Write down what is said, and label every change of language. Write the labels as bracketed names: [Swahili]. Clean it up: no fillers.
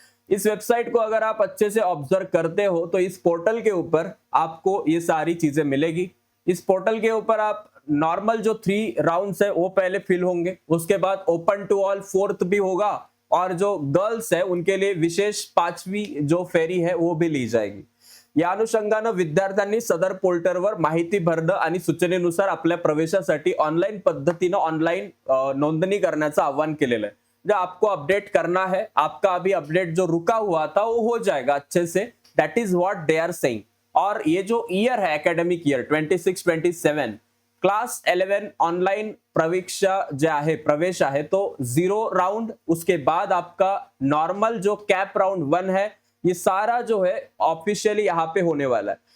[Hindi] इस वेबसाइट को अगर आप अच्छे से ऑब्जर्व करते हो तो इस पोर्टल के ऊपर आपको ये सारी चीजें मिलेगी। इस पोर्टल के ऊपर आप नॉर्मल जो 3 राउंड्स है वो पहले फिल होंगे, उसके बाद ओपन टू ऑल 4th भी होगा, और जो गर्ल्स है उनके लिए विशेष 5वीं जो फेरी है वो भी ली जाएगी। [Marathi] या अनुषंगानं विद्यार्थ्यांनी सदर पोर्टलवर माहिती भरणं आणि सूचनेनुसार आपल्या प्रवेशासाठी ऑनलाईन पद्धतीनं ऑनलाईन नोंदणी करण्याचं आवाहन केलेलं आहे। [Hindi] जो आपको अपडेट करना है, आपका अभी अपडेट जो रुका हुआ था वो हो जाएगा अच्छे से। [English] That is what they are saying. [Hindi] और ये जो ईयर है, एकेडमिक ईयर 26-27, क्लास 11 [Marathi] ऑनलाइन प्रवेश आहे [Hindi] तो 0 राउंड, उसके बाद आपका नॉर्मल जो कैप राउंड 1 है, ये सारा जो है ऑफिशियली यहाँ पे होने वाला है।